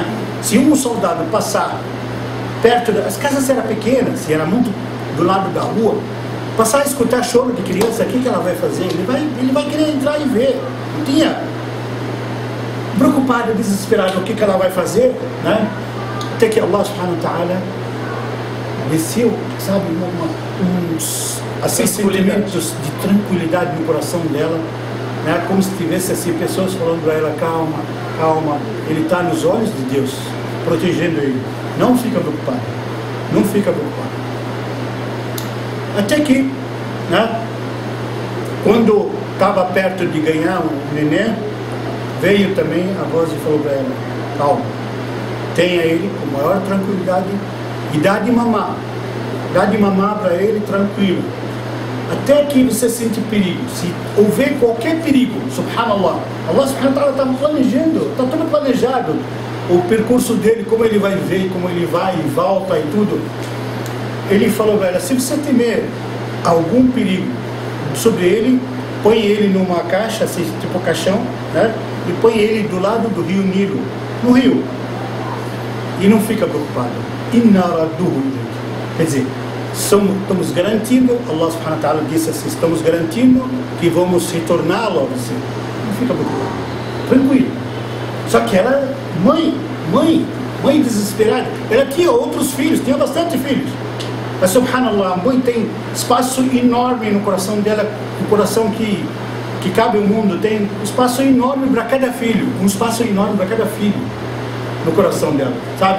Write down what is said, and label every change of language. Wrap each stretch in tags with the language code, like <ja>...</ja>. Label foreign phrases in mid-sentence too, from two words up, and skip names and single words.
<pt>Se um soldado passar perto as casas eram pequenas, se era muito do lado da rua, passar a escutar choro de criança, o que ela vai fazer? Ele vai querer entrar e ver. Não tinha. Preocupada, desesperada, o que ela vai fazer? Né? Até que</pt> <ar>الله سبحانه وتعالى</ar> <pt>desceu, sabe, uns sentimentos de tranquilidade no coração dela, né? Como se tivesse assim, pessoas falando para ela, calma, calma, ele está nos olhos de Deus, protegendo ele. Não fica preocupada, não fica preocupada. Até que, né, quando estava perto de ganhar o neném, veio também a voz e falou para ela, calma, tenha ele com maior tranquilidade e dá de mamar para ele tranquilo, até que você sente perigo. Se houver qualquer perigo, subhanallah,</pt> <ar>الله سبحانه وتعالى</ar> <pt>está planejando, está tudo planejado, o percurso dele, como ele vai ver, como ele vai e volta e tudo. Ele falou para ela, se você temer algum perigo sobre ele, põe ele numa caixa, assim, tipo caixão, né? E põe ele do lado do rio Nilo, no rio, e não fica preocupado. Quer dizer, estamos garantindo,</pt> <ar>الله سبحانه وتعالى</ar> <pt>disse assim, estamos garantindo que vamos retorná-lo a você. Não fica preocupado, tranquilo. Só que ela, mãe desesperada, ela tinha outros filhos, tinha bastante filhos. Mas subhanallah, a mãe tem espaço enorme no coração dela, no coração que cabe o mundo, tem um espaço enorme para cada filho, um espaço enorme para cada filho no coração dela, sabe?</pt>